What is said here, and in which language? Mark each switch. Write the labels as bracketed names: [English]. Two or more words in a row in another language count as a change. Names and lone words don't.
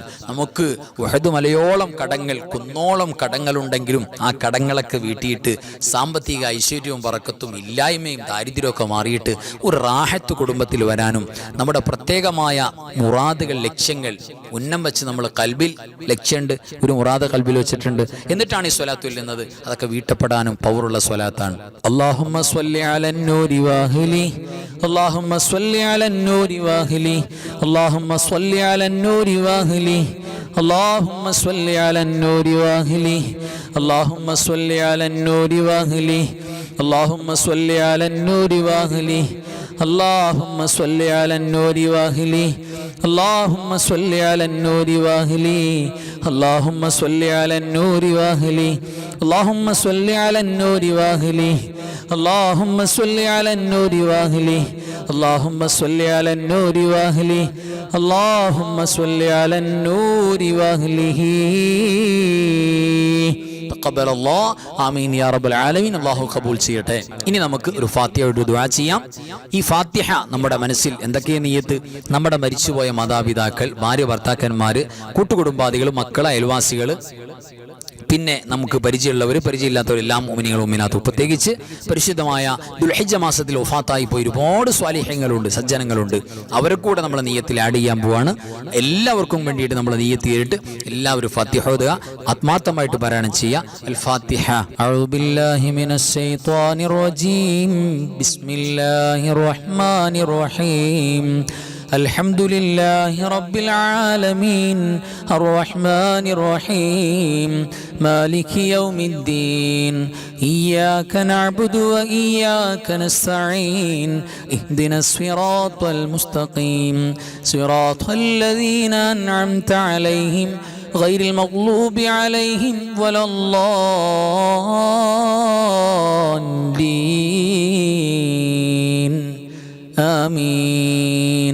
[Malayalam] നമുക്ക് ഉഹദ് മലയോളം കടങ്ങൾ, കുന്നോളം കടങ്ങളുണ്ടെങ്കിലും ആ കടങ്ങളൊക്കെ വീട്ടിയിട്ട് സാമ്പത്തിക ഐശ്വര്യവും ബറക്കത്തും ഇല്ലായ്മയും ദാരിദ്ര്യമൊക്കെ മാറിയിട്ട് ഒരു റാഹത്ത് കുടുംബത്തിൽ വരാനും നമ്മുടെ പ്രത്യേകമായ മുറാദുകൾ, ലക്ഷ്യങ്ങൾ ഉന്നം വെച്ച് നമ്മൾ കൽബിൽ ലക്ഷ്യമുണ്ട്, ഒരു മുറാദ് കൽബിൽ വെച്ചിട്ടുണ്ട്, എന്നിട്ടാണ് ഈ സ്വലാത്ത് ചൊല്ലുന്നത്. അതൊക്കെ വീട്ടപ്പെടാനും പവറുള്ള സ്വലാത്താണ്. [Arabic] اللهم صل على النور واهلي اللهم صل على النور واهلي اللهم صل على النور واهلي اللهم صل على النور واهلي اللهم صل على النور واهلي اللهم صل على النور واهلي اللهم صل على النور واهلي اللهم صل على النور واهلي اللهم صل على النور واهلي اللهم صل على النور واهلي اللهم صل على النور واهلي اللهم صل على النور واهلي اللهم صل على النور واهله تقبل الله. [Malayalam] ആമീൻ [Arabic] يا رب العالمين. [Malayalam] അല്ലാഹു ഖബൂൽ ചെയ്യട്ടെ. ഇനി നമുക്ക് ഒരു ഫാത്തിഹയുടെ ദുആ ചെയ്യാം. ഈ ഫാത്തിഹ നമ്മുടെ മനസ്സിൽ എന്തൊക്കെയാണ് നിയ്യത്ത്? നമ്മുടെ മരിച്ചുപോയ മാതാപിതാക്കൾ, ഭാര്യ, ഭർത്താക്കന്മാര്, കൂട്ടുകുടുംബാദികൾ, മക്കൾ, അയൽവാസികൾ, പിന്നെ നമുക്ക് പരിചയമുള്ളവർ, പരിചയമില്ലാത്തവരെല്ലാം മുഅ്മിനീങ്ങൾ, മുഅ്മിനാത്ത്, പ്രത്യേകിച്ച് പരിശുദ്ധമായ ദുൽഹിജ്ജ മാസത്തിൽ വഫാത്തായി പോയി ഒരുപാട് സ്വാലിഹ്യങ്ങളുണ്ട്, സജ്ജനങ്ങളുണ്ട്. അവരെ കൂടെ നമ്മൾ നിയ്യത്തിൽ ആഡ് ചെയ്യാൻ പോവാണ്. എല്ലാവർക്കും വേണ്ടിയിട്ട് നമ്മൾ നിയ്യത്ത് ചെയ്തിട്ട് എല്ലാവരും ഫാത്തിഹ ഓതുക, ആത്മാർത്ഥമായിട്ട് പാരായണം ചെയ്യുക. [Arabic] അൽ ഫാത്തിഹ. أعوذ بالله من الشيطان الرجيم. بسم الله الرحمن الرحيم. الحمد لله رب العالمين الرحمن الرحيم مالك يوم الدين إياك نعبد وإياك نستعين اهدنا الصراط المستقيم صراط الذين أنعمت عليهم غير المغلوب عليهم ولا الضالين آمين.